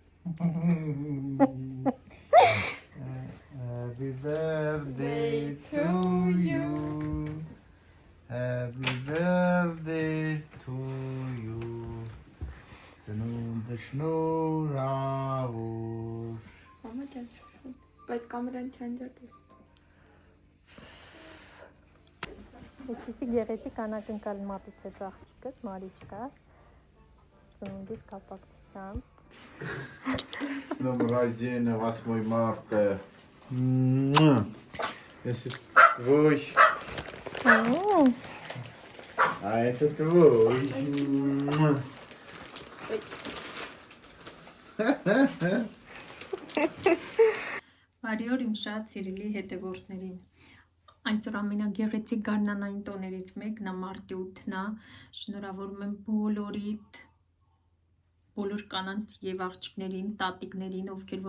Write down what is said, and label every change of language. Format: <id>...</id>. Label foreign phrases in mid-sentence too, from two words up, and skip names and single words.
<en>Happy birthday to you. Happy birthday to you.</en> <hy>Ծնունդը շնորհավոր։ Մամա ջան, բայց կամերան չանջատես։ Այսպիսի գեղեցիկ անակնկալ մատուցեց աղջիկս, Մարիչկա, ծնունդիս կապակցությամբ։</hy> <ru>С днем рождения, 8 марта. Если твой, а это твой.</ru> <hy>Բարի օր իմ շատ սիրելի հետևորդներին։ Այսօր ամենագեղեցիկ գարնանային տոներից մեկն է մարտի 8-ն է։ Շնորհավորում եմ բոլոր կանանց եւ աղջիկներին, տատիկներին, ովքեր որ</hy>